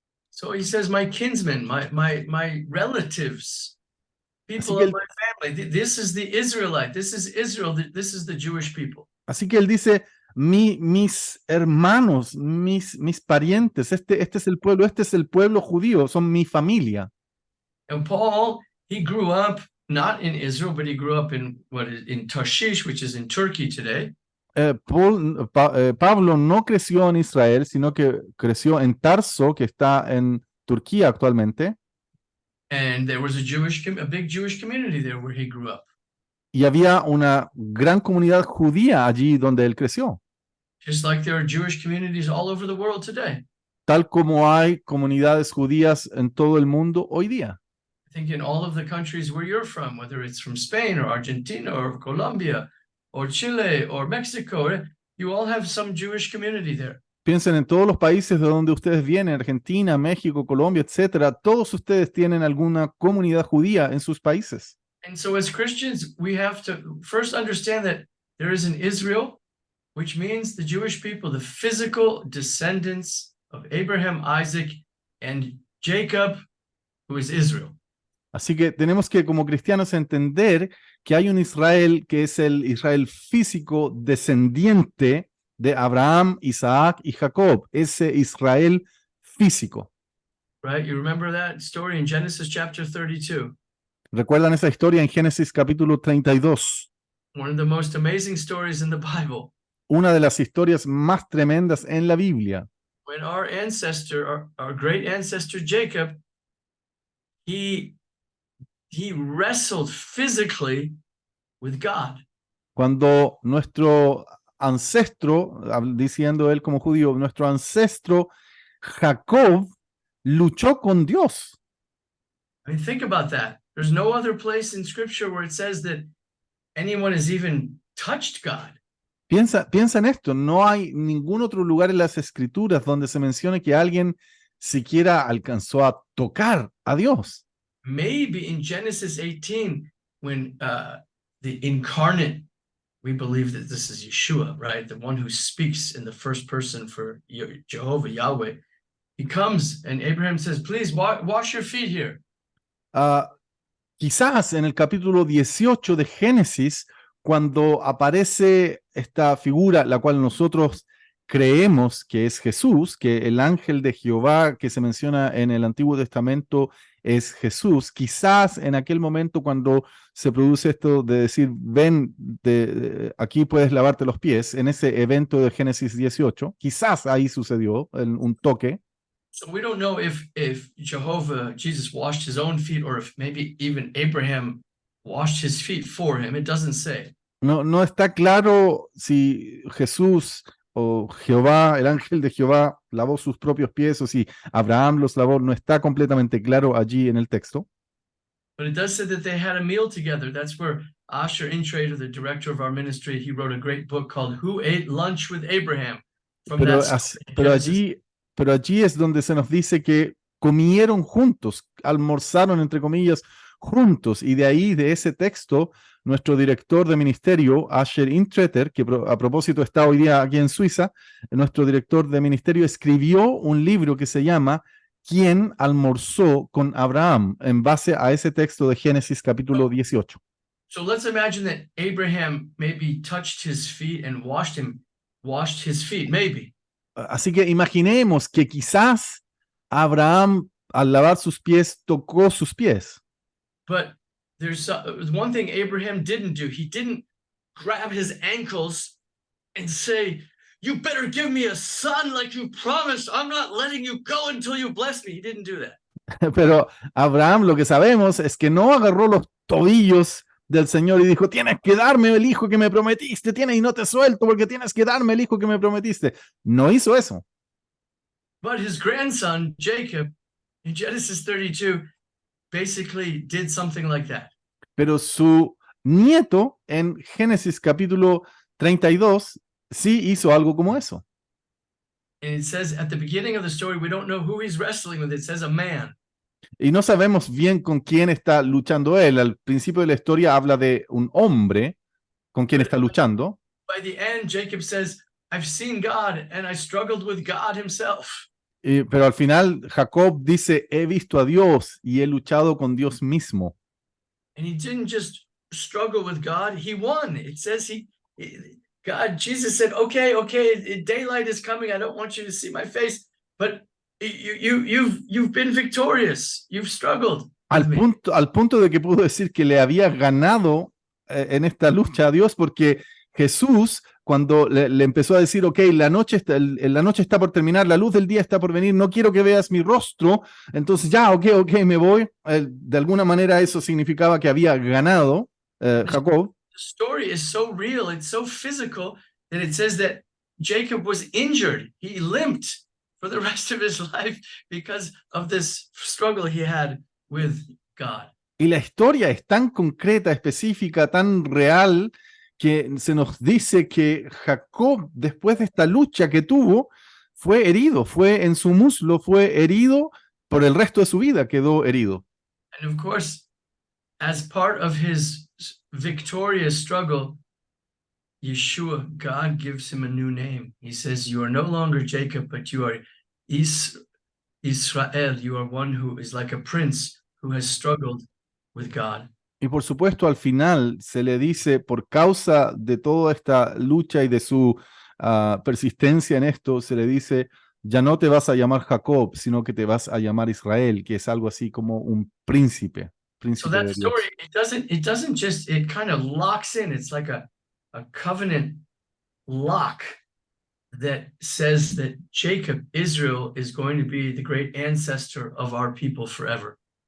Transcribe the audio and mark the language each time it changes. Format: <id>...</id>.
<en>So he says, my kinsmen, my relatives, people</en> <es>que</es> <en>of my family, this is the Israelite, this is Israel, this is the Jewish people.</en> <es>Así que él dice, mis hermanos, mis parientes, este es el pueblo judío, son mi familia.</es> <en>And Paul, he grew up not in Israel, but he grew up in Tarshish, which is in Turkey today.</en> <es>Pablo no creció en Israel, sino que creció en Tarso, que está en Turquía actualmente.</es> <en>And there was a big Jewish community there where he grew up.</en> <es>Y había una gran comunidad judía allí donde él creció.</es> <en>Just like there are Jewish communities all over the world today.</en> <es>Tal como hay comunidades judías en todo el mundo hoy día.</es> <en>I think in all of the countries where you're from, whether it's from Spain or Argentina or Colombia or Chile or Mexico, you all have some Jewish community there.</en> <es>Piensen en todos los países de donde ustedes vienen, Argentina, México, Colombia, etcétera. Todos ustedes tienen alguna comunidad judía en sus países.</es> <en>And so as Christians, we have to first understand that there is an Israel, which means the Jewish people, the physical descendants of Abraham, Isaac, and Jacob, who is Israel.</en> <es>Así que tenemos que, como cristianos, entender que hay un Israel que es el Israel físico descendiente de Abraham, Isaac y Jacob, ese Israel físico.</es> <en>Right? You remember that story in Genesis chapter 32?</en> <es>¿Recuerdan esa historia en Génesis capítulo 32?</es> <en>One of the most amazing stories in the Bible.</en> <es>Una de las historias más tremendas en la Biblia.</es> <en>When our ancestor, our great ancestor Jacob, he wrestled physically with God.</en> <es>Cuando nuestro ancestro, diciendo él como judío, nuestro ancestro Jacob luchó con Dios.</es> <en>I mean, think about that. There's no other place in Scripture where it says that anyone has even touched God.</en> <es>Piensa en esto, no hay ningún otro lugar en las Escrituras donde se mencione que alguien siquiera alcanzó a tocar a Dios.</es> <en>Maybe in Genesis 18, when the incarnate, we believe that this is Yeshua, right? The one who speaks in the first person for Jehovah, Yahweh. He comes and Abraham says, please wash your feet here.</en> <es>Quizás en el capítulo 18 de Génesis, cuando aparece esta figura, la cual nosotros creemos que es Jesús, que el ángel de Jehová que se menciona en el Antiguo Testamento es Jesús, quizás en aquel momento cuando se produce esto de decir, ven, aquí puedes lavarte los pies, en ese evento de Génesis 18, quizás ahí sucedió un toque.</es> <en>So we don't know if Jesus washed his own feet or if maybe even Abraham washed his feet for him. It doesn't say.</en> <es>No está claro si Jesús o Jehová, el ángel de Jehová, lavó sus propios pies o si Abraham los lavó. No está completamente claro allí en el texto.</es> <en>But it does say that they had a meal together. That's where Asher Intrater, the director of our ministry, he wrote a great book called Who Ate Lunch with Abraham? From</en> <es>Pero,</es> <en>that as- story,</en> <es>pero</es> <en>Genesis.</en> <es>allí es donde se nos dice que comieron juntos, almorzaron entre comillas juntos, y de ahí, de ese texto, nuestro director de ministerio, Asher Intreter, que a propósito está hoy día aquí en Suiza, nuestro director de ministerio escribió un libro que se llama ¿Quién almorzó con Abraham? En base a ese texto de Génesis capítulo 18.</es> <en>So let's imagine that Abraham maybe touched his feet and washed his feet, maybe.</en> <es>Así que imaginemos que quizás Abraham, al lavar sus pies, tocó sus pies.</es> <en>But there's one thing Abraham didn't do. He didn't grab his ankles and say, "You better give me a son like you promised. I'm not letting you go until you bless me." He didn't do that.</en> <es>Pero Abraham, lo que sabemos es que no agarró los tobillos del Señor y dijo, tienes que darme el hijo que me prometiste, y no te suelto porque tienes que darme el hijo que me prometiste. No hizo eso.</es> <en>But his grandson, Jacob, in Genesis 32, basically did something like that.</en> <es>Pero su nieto en Génesis capítulo 32 sí hizo algo como eso.</es> <en>And it says at the beginning of the story, we don't know who he's wrestling with. It says a man.</en> <es>Y no sabemos bien con quién está luchando él. Al principio de la historia habla de un hombre con quien está luchando.</es> <en>By the end, Jacob says, "I've seen God and I struggled with God himself."</en> <es>Pero al final Jacob dice, he visto a Dios y he luchado con Dios mismo.</es> <en>And he didn't just struggle with God, he won. It says Jesus said, okay, daylight is coming. I don't want you to see my face, but you've been victorious. You've struggled.</en> <es>Al punto de que pudo decir que le había ganado en esta lucha a Dios, porque Jesús, cuando le empezó a decir, ok, la noche está por terminar, la luz del día está por venir, no quiero que veas mi rostro, entonces ya, ok, me voy. De alguna manera eso significaba que había ganado Jacob.</es> <en>The story is so real, it's so physical, that it says that Jacob was injured. He limped for the rest of his life because of this struggle he had with God.</en> <es>Y la historia es tan concreta, específica, tan real, que se nos dice que Jacob, después de esta lucha que tuvo, fue herido, fue en su muslo, fue herido, por el resto de su vida quedó herido.</es> <en>And of course, as part of his victorious struggle, Yeshua, God gives him a new name. He says, you are no longer Jacob, but you are Israel. You are one who is like a prince who has struggled with God. Y por supuesto, al final se le dice, por causa de toda esta lucha y de su persistencia en esto, se le dice, ya no te vas a llamar Jacob, sino que te vas a llamar Israel, que es algo así como un príncipe. So that story, it kind of locks in. It's like a covenant lock that says that Jacob, Israel, is going to be the great ancestor of our people forever.</en>